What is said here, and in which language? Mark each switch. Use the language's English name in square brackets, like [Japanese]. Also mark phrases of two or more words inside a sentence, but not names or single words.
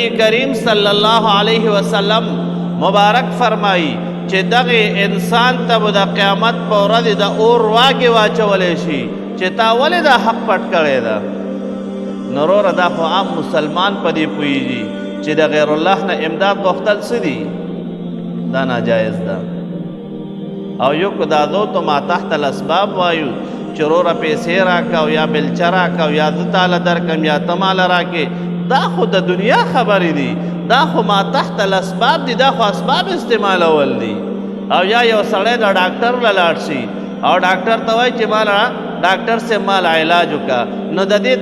[Pashto] کریم صلی الله علیه وسلم مبارک فرمایي چې دغه انسان ته د قیامت په ورځ د اور واګې واچولی شي چې تا ولې دا حق پټ کړی ده نو وروره دا خو عام مسلمان په دې پوهېږي چې د غیر الله نه امداد غوښتل څه دي دا ناجایز ده او یو کو دا دو تو [Arabic] ما تحت الاسباب [Pashto] وایو چې وروره پیسې راکه یا بلچه راکه یا زه تاله درکم یا ته ماله راکې دا خو د دنیا خبرې دي دا خو [Arabic] ما تحت الاسباب [Pashto] دي دا خو اسباب استعمالول دي او یا یو سړی د ډاکټر له لاړ شي او ډاکټر ته وایي چې مالا ډاکټر سے مال علاج وکړه نو د دې